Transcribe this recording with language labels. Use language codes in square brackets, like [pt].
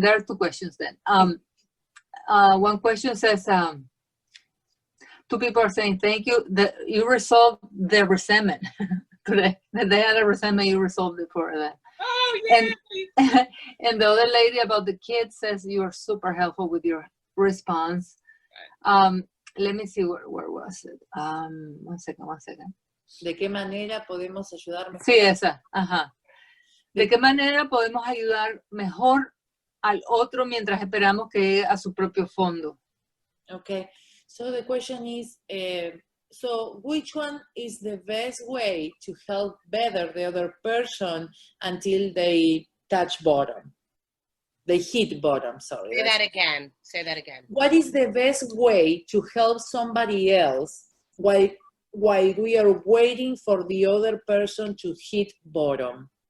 [en] There are 2 questions then. One question says, 2 people are saying, thank you, that you resolved the resentment today. That they had a resentment, you resolved it for that. Oh, yeah. And the other lady about the kids says you are super helpful with your response. Let me see, where was it? 1 second. [es] ¿De qué manera podemos ayudar mejor? Sí, esa. Ajá. ¿De qué manera podemos ayudar mejor al otro mientras esperamos que llegue a su propio fondo? [en] Okay, so the question is, so which one is the best way to help better the other person until they touch bottom? They hit bottom, sorry. Say that again. What is the best way to help somebody else while we are waiting for the other person to hit bottom?